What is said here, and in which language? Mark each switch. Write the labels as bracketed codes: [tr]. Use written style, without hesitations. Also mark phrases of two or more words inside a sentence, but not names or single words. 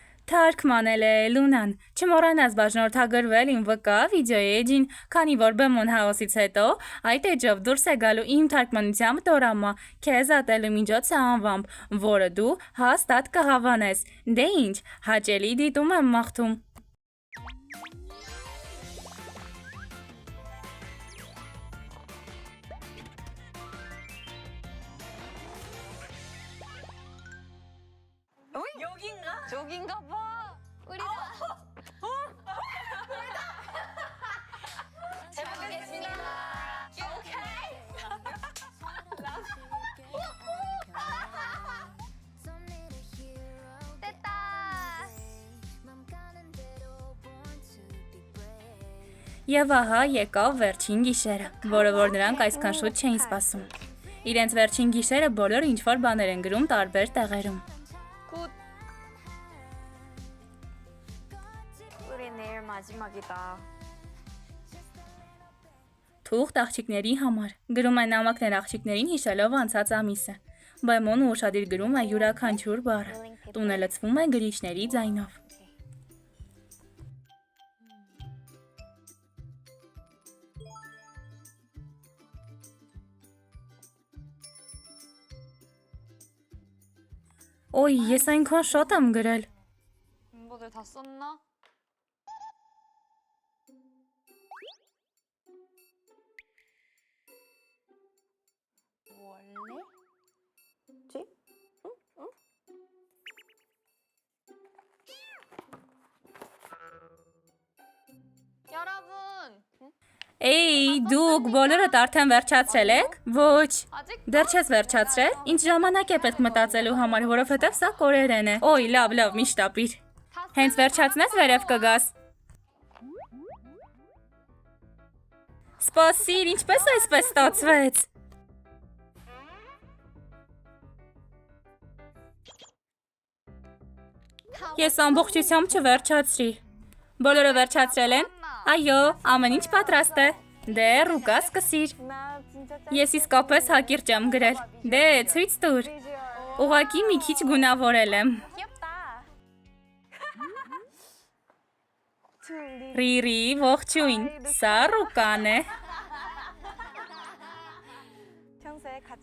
[hy] Թարգմանել է Լունան։ Չմոռանաս բաժնորդագրվել իմ վկա վիդեոյի էջին, քանի որ Բեմոն Հաուսից հետո այդ էջով դուրս է գալու իմ թարգմանությամբ դորամա քեզ ատելու միջոցը անվամբ, որը դու հաստատ կհավանես։ Դե ինչ, հաճելի դիտում եմ մաղթում։ [ko] 저긴가 봐. 우리다. 잘 먹겠습니다. 오케이. 됐다. [hy] Եվ ահա եկավ վերջին գիշերը, որը որ նրանք այսքան շուտ չէին սպասում։ Իրենց վերջին գիշերը բոլորը ինչ-որ բաներ են գրում տարբեր տեղերում։ [ko] 우리 내일 마지막이다. [hy] Թուղթ աղջիկների համար։ Գրում են նամակներ աղջիկներին հիշելով անցած ամիսը։ Բեմոնը ուշադիր գրում է յուրաքանչյուր բառը։ Տունը լցվում է գրիչների ձայնով։ Օй, ես այնքան շատ եմ գրել։ [ko] 멤버들 다 썼나? 원래? 지? 응? 여러분! [hy] Էй, դուք բոլորդ արդեն վերջացրել եք։ Ոչ, 아직? դեռ չես վերջացրել։ Ինչ ժամանակ է պետք մտածելու համար, որովհետև սա կորերեն է։ Օй, լավ, միշտ ապիր։ Հենց վերջացնես վերև կգաս։ Սպասիր, ինչպես այսպես ստացվեց։ Ես ամբողջությամբ չվերջացրի։ Բոլորը վերջացրել են։ Այո, ամեն ինչ պատրաստ է։ Դե, ռուկա սկսիր։ [ko] 나 진짜 [hy] Ես իսկապես հակիրճ եմ գրել։ Դե, ցույց տուր։ Ուղղակի մի քիչ գունավորել եմ։ 귀엽다. Ռիրի, ողջույն։ Սա ռուկան է։ [ko] 평소에 같이